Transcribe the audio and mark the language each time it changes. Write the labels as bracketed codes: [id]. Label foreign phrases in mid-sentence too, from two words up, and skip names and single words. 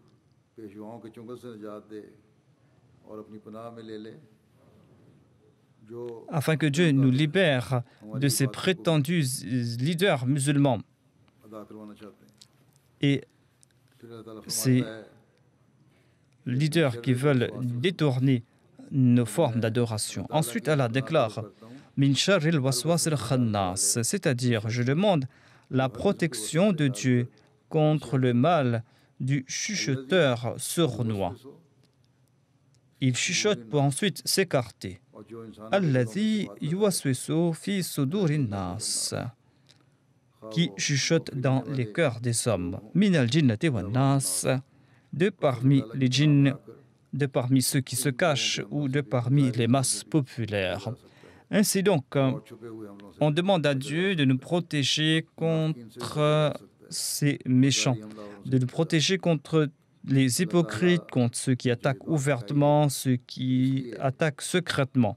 [fr] Afin que Dieu nous libère de ces prétendus leaders musulmans et ces leaders qui veulent détourner nos formes d'adoration. Ensuite, Allah déclare [ar] من شر الوسواس الخناس, [fr] c'est-à-dire je demande la protection de Dieu contre le mal du chuchoteur sournois. Il chuchote pour ensuite s'écarter. [ar] الذي يوسوس في صدور الناس, [fr] qui chuchote dans les cœurs des hommes. [ar] من الجنة والناس, [fr] de parmi les djinns, de parmi ceux qui se cachent ou de parmi les masses populaires. Ainsi donc, on demande à Dieu de nous protéger contre ces méchants, de nous protéger contre les hypocrites, contre ceux qui attaquent ouvertement, ceux qui attaquent secrètement.